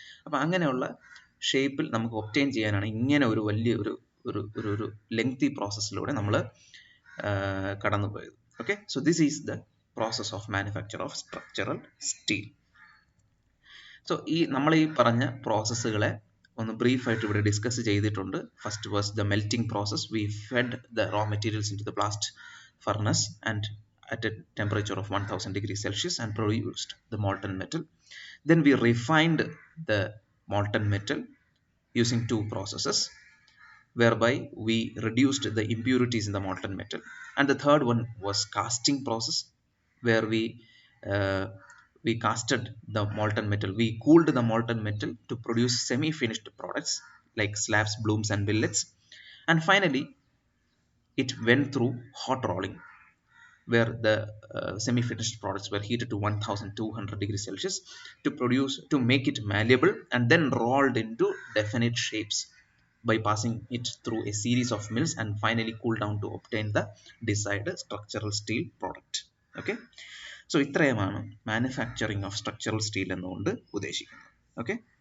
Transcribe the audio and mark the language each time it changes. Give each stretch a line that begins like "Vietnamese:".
Malayalam: അപ്പോൾ അങ്ങനെയുള്ള ഷേപ്പിൽ നമുക്ക് ഒബ്റ്റെയിൻ ചെയ്യാനാണ് ഇങ്ങനെ ഒരു വലിയ ഒരു ലെങ്തി പ്രോസസ്സിലൂടെ നമ്മൾ കടന്നുപോയത്.
English: Okay, so this is the process of manufacture of structural steel. So
Malayalam: നമ്മൾ ഈ പറഞ്ഞ പ്രോസസ്സുകളെ ഒന്ന് ബ്രീഫായിട്ട് ഇവിടെ ഡിസ്കസ് ചെയ്തിട്ടുണ്ട്.
English: First was the melting process. We fed the raw materials into the blast furnace and at a temperature of 1000 degrees Celsius and produced the molten metal. Then we refined the molten metal using two processes, whereby we reduced the impurities in the molten metal. And the third one was casting process, where uh, we casted the molten metal. We cooled the molten metal to produce semi-finished products like slabs, blooms, and billets. And finally, it went through hot rolling, where the semi-finished products were heated to 1200 degrees Celsius to make it malleable and then rolled into definite shapes by passing it through a series of mills and finally cooled down to obtain the desired structural steel product.
Malayalam: Okay, so ഇത്രയുമാണ് manufacturing of structural steel എന്നുകൊണ്ട് ഉദ്ദേശിക്കുന്നത്. Okay,